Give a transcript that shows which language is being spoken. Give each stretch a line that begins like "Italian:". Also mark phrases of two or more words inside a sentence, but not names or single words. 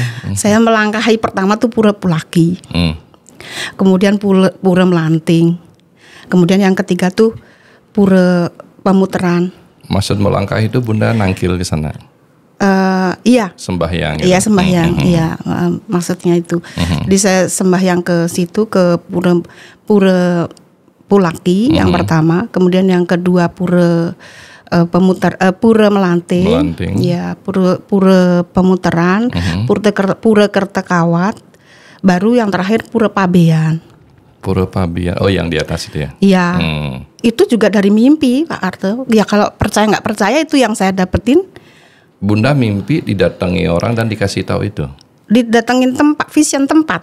Indonesian: Saya melangkahi pertama tuh pura Pulaki, kemudian pura Melanting, kemudian yang ketiga tuh pura Pemutaran. Maksud melangkah itu Bunda nangkil ke sana? Iya. Sembahyang. Iya sembahyang. Iya maksudnya itu. Jadi saya sembahyang ke situ, ke pura Pulaki yang pertama, kemudian yang kedua pura pura Melanting. Ya pura Pemutaran, pura Kertekawat, baru yang terakhir pura Pabean. Pura Pabean, oh yang di atas itu ya? Iya. Itu juga dari mimpi Pak Arte. Ya kalau percaya nggak percaya itu yang saya dapetin. Bunda mimpi didatangi orang dan dikasih tahu itu? Didatengin tempat, vision tempat.